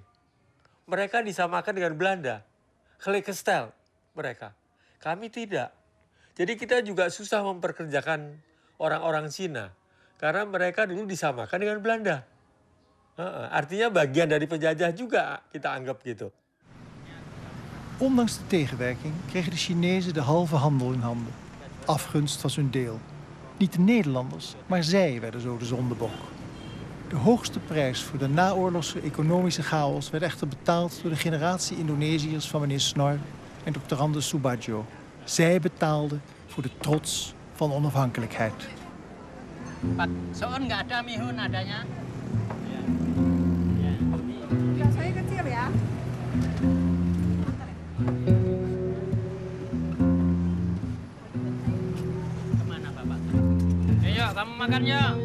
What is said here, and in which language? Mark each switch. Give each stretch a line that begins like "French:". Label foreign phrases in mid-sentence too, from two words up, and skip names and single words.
Indonesian: Mereka disamakan dengan Belanda, gelijkgesteld mereka. Kami tidak. Jadi kita juga susah memperkerjakan orang-orang Cina, karena mereka dulu disamakan dengan Belanda. Artinya bagian dari penjajah juga kita anggap gitu.
Dutch: Ondanks de tegenwerking kregen de Chinezen de halve handel in handen. Afgunst was hun deel. Niet de Nederlanders, maar zij werden zo de zondebok. De hoogste prijs voor de naoorlogse economische chaos werd echter betaald door de generatie Indonesiërs van meneer Snor en Dr. Anders Subadjo. Zij betaalden voor de trots van onafhankelijkheid.
Indonesian: Pak Soon nggak ada mihun adanya. Saya kecil ya. Kemana Bapak? Ayo kamu makan ya.